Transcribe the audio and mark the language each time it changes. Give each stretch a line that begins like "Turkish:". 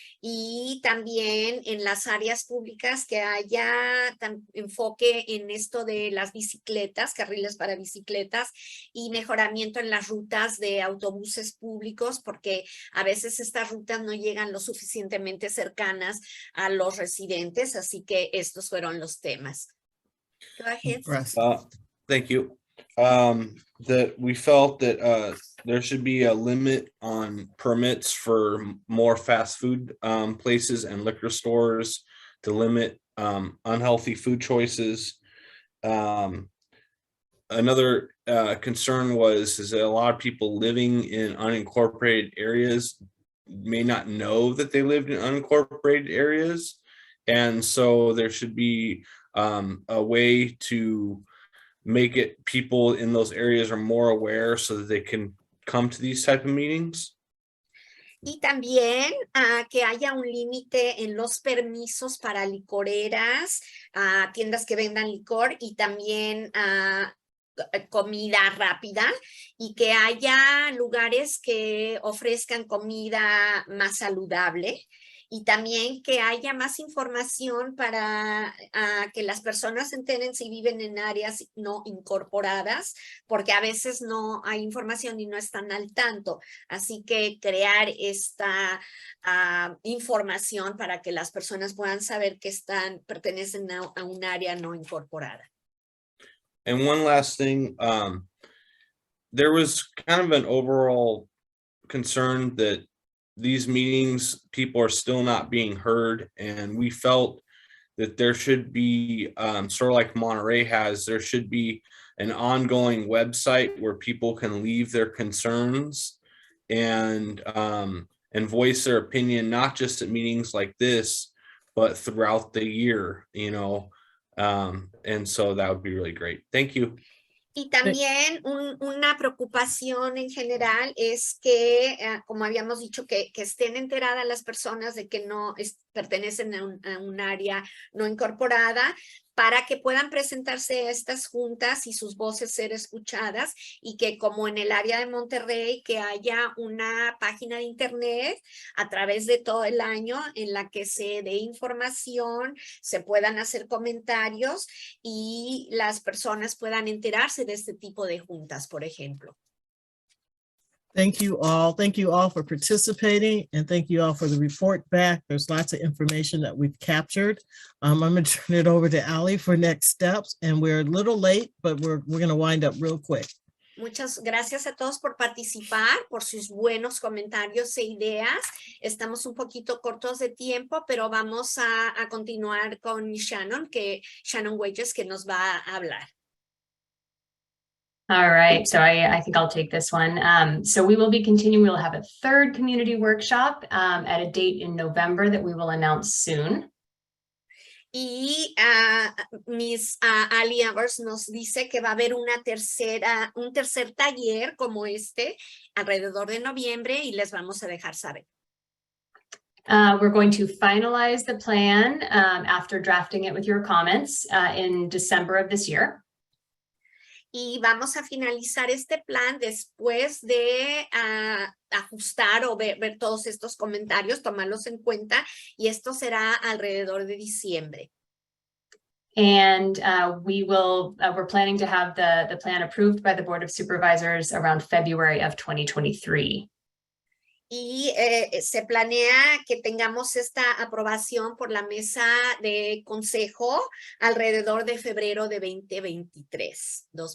Spanish: Y también en las áreas públicas que haya enfoque en esto de las bicicletas, carriles para bicicletas, y mejoramiento en las rutas de autobuses públicos, porque a veces estas rutas no llegan lo suficientemente cercanas a los residentes, así que estos fueron los temas.
English: Go ahead. Thank you. That we felt that there should be a limit on permits for more fast food places and liquor stores to limit unhealthy food choices. Another concern is that a lot of people living in unincorporated areas may not know that they lived in unincorporated areas. And so there should be a way to make it, people in those areas are more aware so that they can come to these type of meetings.
Spanish: Y también que haya un límite en los permisos para licoreras, tiendas que vendan licor, y también comida rápida, y que haya lugares que ofrezcan comida más saludable, y también que haya más información para que las personas se enteren si viven en áreas no incorporadas, porque a veces no hay información y no están al tanto. Así que crear esta información para que las personas puedan saber que pertenecen a un área no incorporada.
English: And one last thing, there was kind of an overall concern that these meetings, people are still not being heard, and we felt that there should be, sort of like Monterey has, there should be an ongoing website where people can leave their concerns and voice their opinion, not just at meetings like this, but throughout the year, you know. And so that would be really great. Thank you.
Spanish: Y también una preocupación en general es que, como habíamos dicho, que estén enteradas las personas de que no pertenecen a un área no incorporada, para que puedan presentarse a estas juntas y sus voces ser escuchadas, y que como en el área de Monterrey, que haya una página de internet a través de todo el año en la que se dé información, se puedan hacer comentarios y las personas puedan enterarse de este tipo de juntas, por ejemplo.
English: Thank you all. Thank you all for participating, and thank you all for the report back. There's lots of information that we've captured. I'm going to turn it over to Ali for next steps, and we're a little late, but we're going to wind up real quick.
Spanish: Muchas gracias a todos por participar, por sus buenos comentarios e ideas. Estamos un poquito cortos de tiempo, pero vamos a continuar con Shannon Wages, que nos va a hablar.
English: All right, so I think I'll take this one. So we will be continuing, we'll have a third community workshop at a date in November that we will announce soon.
Spanish: Y Miss Ali Avers nos dice que va a haber un tercer taller como este alrededor de noviembre, y les vamos a dejar saber.
English: We're going to finalize the plan after drafting it with your comments in December of this year.
Spanish: Y vamos a finalizar este plan después de ajustar o ver todos estos comentarios, tomarlos en cuenta, y esto será alrededor de diciembre.
English: And we're planning to have the plan approved by the Board of Supervisors around February of 2023.
Spanish: Y se planea que tengamos esta aprobación por la mesa de consejo alrededor de febrero de 2023.